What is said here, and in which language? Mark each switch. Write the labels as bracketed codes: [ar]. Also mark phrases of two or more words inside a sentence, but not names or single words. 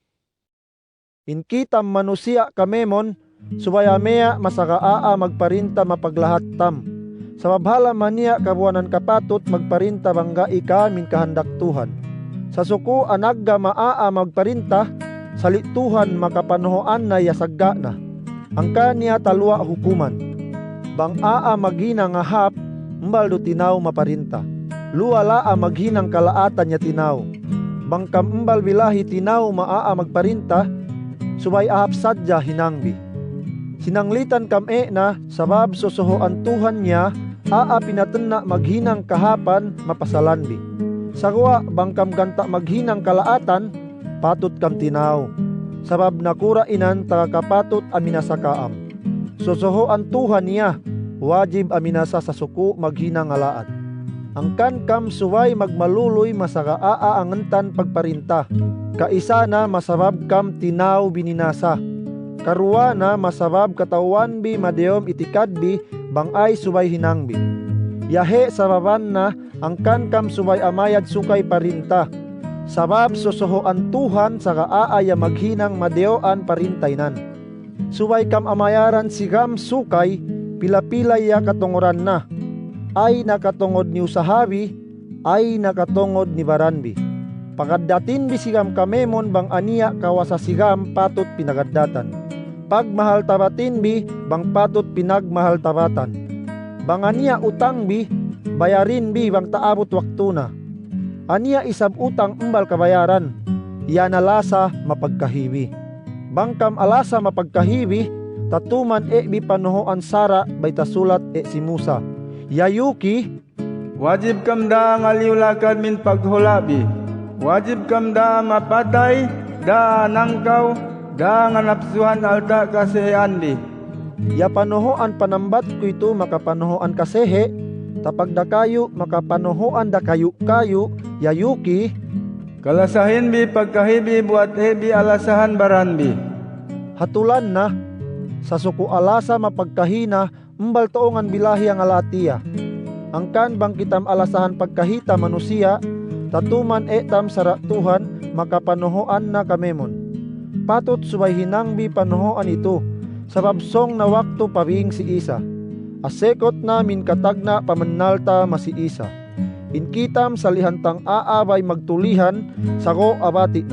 [sml] Inkitam manusia kamemon, subayamea masakaa magparinta mapaglahat tam. Sababhala mania kabuanan kapatot magparinta bangga ika min kahandak Tuhan. Sa suko anagga magparinta, salituhan makapanuhoan na yasagga na. Ang kanya talwa hukuman. Bang magina nga hap, mbaldo tinaw maparinta. Luwala maghinang kalaatan niya tinaw. Bang kambal bilahi tinaw magparinta, subay ahap sadya hinangbi. Sinanglitan na sabab susuhoan Tuhan niya, pinatenna maghinang kahapan mapasalanbi. Sagwa bangkam ganta maghinang kalaatan, patut kam tinaw. Sabab nakura inan takakapatot aminasakaam. Susuhoan Tuhan niya, wajib aminasa sa suku maghinang alaat. Angkan kam suway magmaluloy masakaaangentan pagparinta. Kaisa na masabab kam tinaw bininasa. Karuwa na masabab katawan bi madeyom itikadbi bangay subay hinangbi. Yahe sababan na angkan kam subay amayad sukay parinta. Sabab susuhoan Tuhan sa kaaya maghinang madeoan parintaynan. Subay kam amayaran sigam sukay pila-pila ya katunguran na. Ay nakatungod ni usahabi, ay nakatungod ni baranbi. Pagadatin bisigam kamemon bang ania kawasa sigam patut pinagaddatan. Pagmahal tabatin bi bang patut pinagmahal tabatan. Bang ania utang bi, bayarin bi bang taabot waktu na. Ania isab utang umbal kabayaran, yan alasa mapagkahibi. Bangkam alasa mapagkahibi, tatuman bi panuhoan Sara bayta sulat si Musa. Yayuki, Wajib kam da ngaliwlakad min paghulabi. Wajib kam da mapatay, da nangkaw, da nga napsuhan alta kasehanbi. ya panuhoan panambat ko ito makapanuhoan kasehe, tapag da kayo makapanuhoan da kayo, yayuki, Kalasahin bi pagkahibi buat hebi alasahan baranbi. hatulan na, sa suku alasa mapagkahina, umbal toongan bilahi ang alatiya. Angkan bang kitam alasahan pagkahita manusia, tatuman tam sara Tuhan makapanuhoan na kamemon. Patut subay hinangbi panuhoan ito, sabab song na wakto pabing si Isa. Asekot namin katagna pamennalta masi Isa. Inkitam salihantang aabay magtulihan, sago abati na.